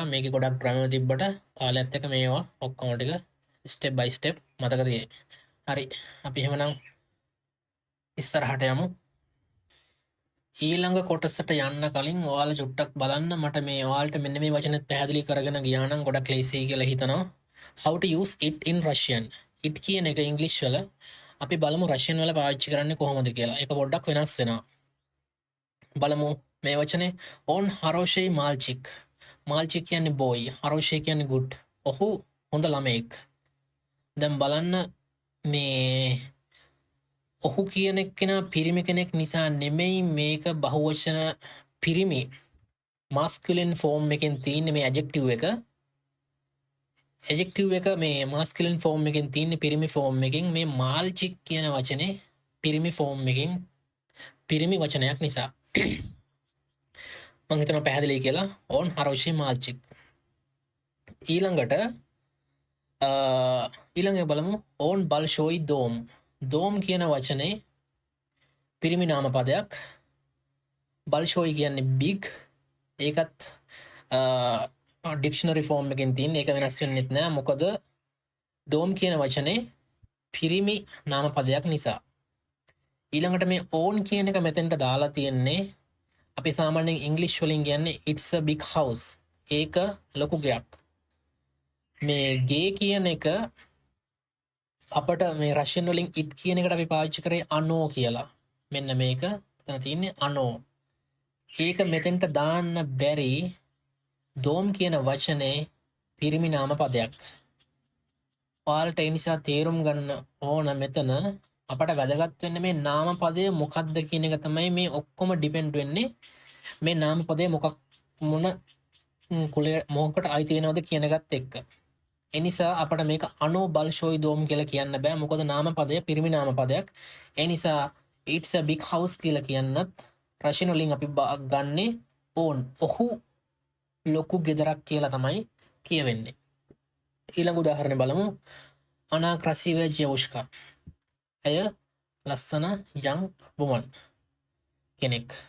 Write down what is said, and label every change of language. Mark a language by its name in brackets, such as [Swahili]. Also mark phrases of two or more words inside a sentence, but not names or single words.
[Sinhala] මේකේ ගොඩක් ග්‍රැමර් තිබ්බට කාලයත් එක්ක මේවා ඔක්කොම ටික [English] step by step [Sinhala] මතක තියෙයි. හරි අපි එහෙමනම් ඉස්සරහට යමු. ඊළඟ කොටසට යන්න කලින් ඔයාලා චුට්ටක් බලන්න මට මේ ඔයාලට මෙන්න මේ වචනත් පැහැදිලි කරගෙන ගියා නම් ගොඩක් ලේසියි කියලා හිතනවා. [English] How to use it in Russian. [Sinhala] it කියන එක ඉංග්‍රීසි වල අපි බලමු රෂියන් වල පාවිච්චි කරන්නේ කොහොමද කියලා. ඒක පොඩ්ඩක් වෙනස් වෙනවා. බලමු මේ වචනේ [Russian] on хороший мальчик. [Sinhala] mальчик කියන්නේ boy, хороший කියන්නේ good. ඔහු හොඳ ළමයෙක්. දැන් බලන්න මේ ඔහු කියන කෙනා පිරිමි කෙනෙක් නිසා නෙමෙයි මේක බහුවචන පිරිමි [English] masculine form [Sinhala] එකෙන් තියෙන්නේ මේ ඇඩ්ජෙක්ටිව් එක. ඇඩ්ජෙක්ටිව් එක මේ [English] masculine form [Sinhala] එකෙන් තියෙන්නේ පිරිමි ෆෝම් එකෙන්. මේ මාල්චික් කියන වචනේ පිරිමි ෆෝම් එකෙන් පිරිමි වචනයක් නිසා. මම හිතනවා පැහැදිලි කියලා. [Russian] on хороший мальчик. [Sinhala] ඊළඟට බලමු [Russian] on большой дом. [Sinhala] දෝම් කියන වචනේ පිරිමි නාම පදයක්. බල්ෂෝයි කියන්නේ බිග්. ඒකත් [English] dictionary form [Sinhala] එකෙන් තියෙන. ඒක වෙනස් වෙන්නෙත් නෑ. මොකද දෝම් කියන වචනේ පිරිමි නාම පදයක් නිසා. ඊළඟට මේ ඕන් කියන එක මෙතෙන්ට දාලා තියෙන්නේ අපි සාමාන්‍යයෙන් ඉංග්‍රීසි වලින් කියන්නේ [English] it's a big house. [Sinhala] ඒක ලොකු ගෙයක්. මේ ගේ කියන එක අපට මේ රෂියන් වලින් it කියන එකට අපි පාවිච්චි කරේ අනෝ කියලා. මෙන්න මේක මෙතන තියෙන්නේ අනෝ. ඒක මෙතෙන්ට දාන්න බැරි දෝම් කියන වචනේ පිරිමි නාම පදයක්. ඔයාලට ඒ නිසා තේරුම් ගන්න ඕන මෙතන අපට වැදගත් වෙන්නේ මේ නාම පදය මොකක්ද කියන එක තමයි මේ ඔක්කොම ඩිපෙන්ඩ් වෙන්නේ. මේ නාම පදය මොන කුලේ මොකකට අයිති වෙනවද කියන එකත් එක්ක. එනිසා අපට මේක [Russian] оно большой дом [Sinhala] කියලා කියන්න බෑ. මොකද නාම පදය පිරිමි නාම පදයක්. එනිසා [English] it's a big house [Sinhala] කියලා කියන්නත් රෂියන් වලින් අපි ගන්නෙ ඕන්. ඔහු ලොකු ගෙදරක් කියලා තමයි කියවෙන්නේ. ඊළඟ උදාහරණය බලමු. [Russian] она красива девушка. [Sinhala] ඇය ලස්සන [English] young woman [Sinhala] කෙනෙක්.